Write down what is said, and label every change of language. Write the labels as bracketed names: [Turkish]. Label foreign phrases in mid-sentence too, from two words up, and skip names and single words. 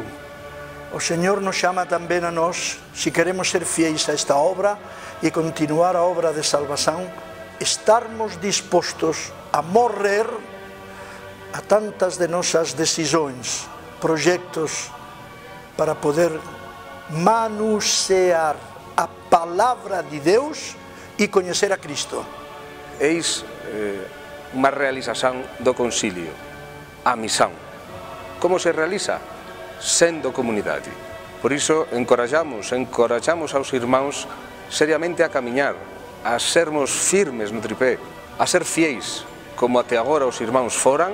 [Portuguese] O Senhor nos chama também a nós, se queremos ser fiéis a esta obra e continuar a obra de salvação, estarmos dispostos a morrer a tantas de nossas decisões, projetos, para poder manusear a palavra de Deus e conhecer a Cristo. [Galician] Eis unha realización do concilio, a misión. Como se realiza? Sendo comunidade. Por iso encorajamos aos irmãos seriamente a camiñar, a sermos firmes no tripé, a ser fiéis, como até agora os irmãos foran.